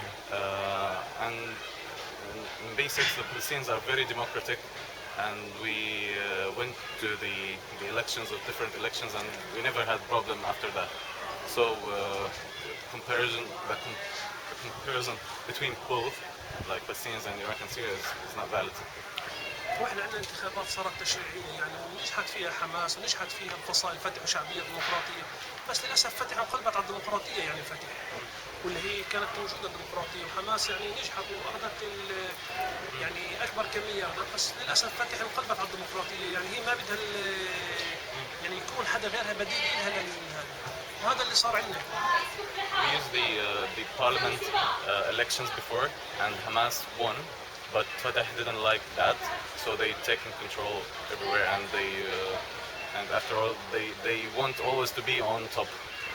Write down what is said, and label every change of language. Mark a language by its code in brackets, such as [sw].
[en] And in basics, the Palestinians are very democratic, and we went to the elections of different elections, and we never had problem after that. So the comparison between both, like Palestinians and Iraq and Syria, is not valid. [ar] واحنا عندنا انتخابات صارت تشريعيه يعني ونجحت فيها حماس ونجحت فيها الفصائل فتح وشعبيه ديمقراطيه، بس للاسف فتح انقلبت على الديمقراطيه يعني فتح واللي هي كانت موجوده الديمقراطيه وحماس يعني نجحت واخذت يعني اكبر كميه بس للاسف فتح انقلبت على الديمقراطيه يعني هي ما بدها يعني يكون حدا غيرها بديل لها وهذا اللي صار عندنا. [en] We used the parliament elections before, and Hamas won. But Fatah didn't like that, so they taken control everywhere, and they and after all, they want always to be on top.